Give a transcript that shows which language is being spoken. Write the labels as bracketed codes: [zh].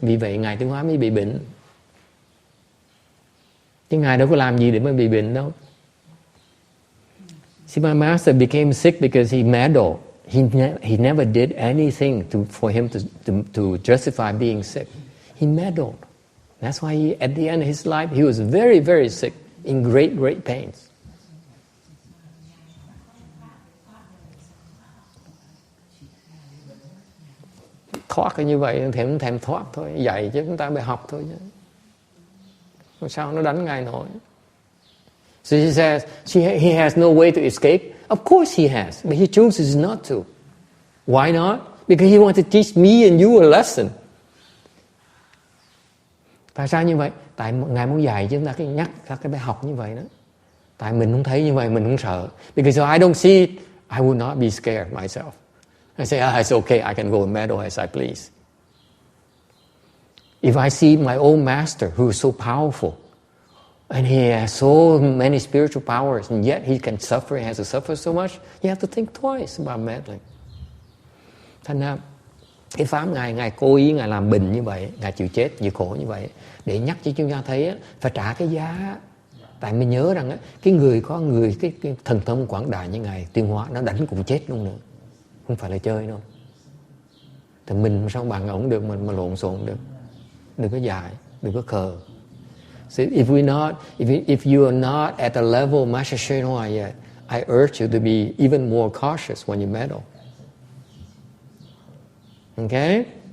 [vi] Vì vậy Ngài Tiến Hóa mới bị bệnh. Chứ Ngài đâu có làm gì để mới bị bệnh đâu. [en] See, my master became sick because he meddled. He never did anything for him to justify being sick. He meddled. That's why at the end of his life, he was very, very sick, in great, great pains. [vi] Thoát như vậy thì cũng thèm thoát thôi, dạy chứ chúng ta phải học thôi chứ. Sao nó đánh Ngài nổi? [en] So she says he has no way to escape. Of course he has, but he chooses not to. Why not? Because he wants to teach me and you a lesson. [vi] Tại sao như vậy? Tại Ngài muốn dạy chứ chúng ta cái nhắc ra cái bài học như vậy đó. Tại mình không thấy như vậy mình không sợ. [en] Because if I don't see it, I would not be scared myself. I say, it's okay, I can go and meddle as I please. If I see my own master who is so powerful, and he has so many spiritual powers, and yet he can suffer, he has to suffer so much, you have to think twice about meddling. [vi] Thành ra, cái pháp Ngài cố ý Ngài làm bệnh như vậy, Ngài chịu chết, chịu khổ như vậy, để nhắc cho chúng ta thấy phải trả cái giá. Tại mình nhớ rằng cái người cái thần thông quảng đại như Ngài Tiến Hóa, nó đánh cũng chết luôn nữa. Không phải là chơi đâu. Thì mình sao bằng ổng được mà lộn xộn được. Đừng có dại, đừng có khờ. [en] So if you are not at the level of Master Shenhua yet, I urge you to be even more cautious when you meddle. Okay?